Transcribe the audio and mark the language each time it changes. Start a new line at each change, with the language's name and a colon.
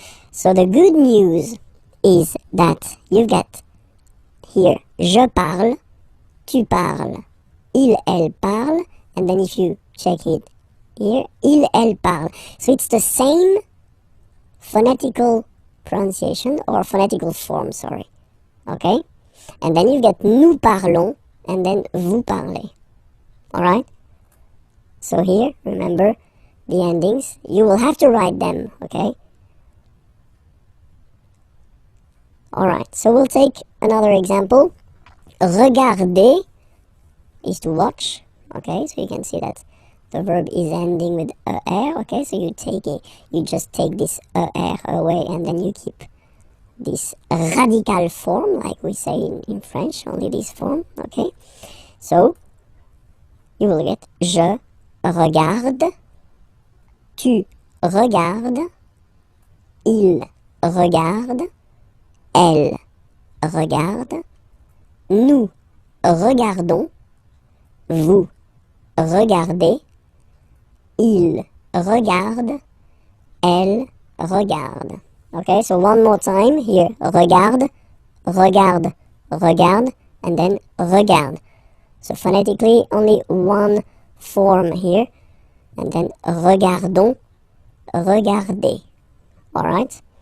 English: So the good news is that you get here
French: je parle, tu parles, il, elle parle,
English: and then if you check it here,
French: il, elle parle.
English: So it's the same phonetical pronunciation or phonetical form, sorry. Okay? And then you get
French: nous parlons
English: and then
French: vous parlez.
English: Alright? So here, remember the endings. You will have to write them, okay? Alright, so we'll take another example. Regarder is to watch. Okay, so you can see that the verb is ending with er. Okay, so you just take this er away and then you keep this radical form, like we say in French, only this form. Okay, so you will get
French: je regarde, tu regardes, il regarde, elle regarde, nous regardons, vous regardez, il regarde, elle regarde.
English: Okay, so one more time here.
French: Regarde, regarde, regarde,
English: and then regarde. So phonetically, only one form here. And then
French: regardons, regardez.
English: Alright?